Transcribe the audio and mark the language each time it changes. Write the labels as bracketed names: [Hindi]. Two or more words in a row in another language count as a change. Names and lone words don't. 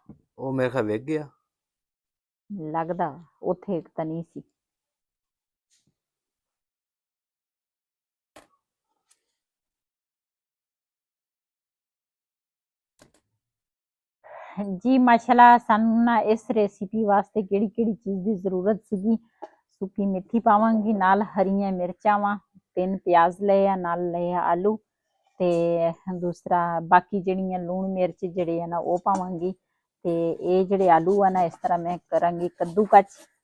[Punjabi] ਉਹ ਮੇਰੇ ਖਿਆਲ ਵੇਖ ਗਿਆ ਲੱਗਦਾ ਉੱਥੇ ਇੱਕ ਤਾਂ ਨਹੀਂ ਸੀ। ਜੀ ਮਾਸ਼ਾਅੱਲਾਹ ਸਾਨੂੰ ਨਾ ਇਸ ਰੈਸਿਪੀ ਵਾਸਤੇ ਕਿਹੜੀ ਕਿਹੜੀ ਚੀਜ਼ ਦੀ ਜ਼ਰੂਰਤ ਸੀਗੀ। ਸੁੱਕੀ ਮੇਥੀ ਪਾਵਾਂਗੀ ਨਾਲ ਹਰੀਆਂ ਮਿਰਚਾਂ ਵਾ 3 ਪਿਆਜ਼ ਲਏ ਆ ਨਾਲ ਲਏ ਆਲੂ ਤੇ ਦੂਸਰਾ ਬਾਕੀ ਜੜੀਆਂ ਲੂਣ ਮਿਰਚ ਜਿਹੜੇ ਨਾ ਉਹ ਪਾਵਾਂਗੀ ਤੇ ਇਹ ਜਿਹੜੇ ਆਲੂ ਆ ਨਾ ਇਸ ਤਰ੍ਹਾਂ ਮੈਂ ਕਰਾਂਗੀ ਕੱਦੂਕਸ।